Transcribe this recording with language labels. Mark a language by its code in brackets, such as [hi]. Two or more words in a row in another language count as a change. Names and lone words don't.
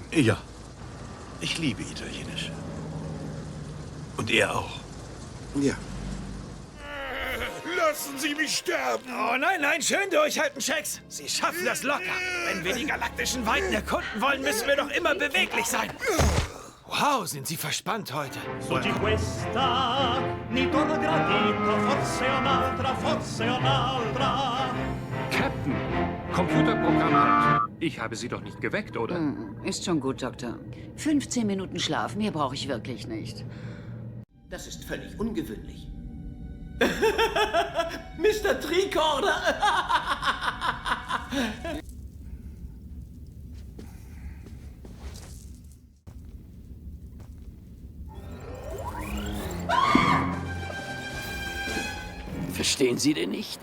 [de] Ja. Ich liebe Italienisch. Und er auch. Ja. Lassen Sie mich sterben. Oh nein, nein, schön durchhalten, Checks. Sie schaffen das locker. Wenn wir die galaktischen Weiten erkunden wollen, müssen wir doch immer beweglich sein. Wow, sind Sie verspannt heute. [it] Oggi questa mi torna gradita, forse un'altra. [de] Captain, Computerprogramm halt. Ich habe Sie doch nicht geweckt, oder? Ist schon gut, Doktor. 15 Minuten Schlaf, mehr brauche ich wirklich nicht. Das ist völlig ungewöhnlich. Mr. Tricorder. Verstehen Sie denn nicht?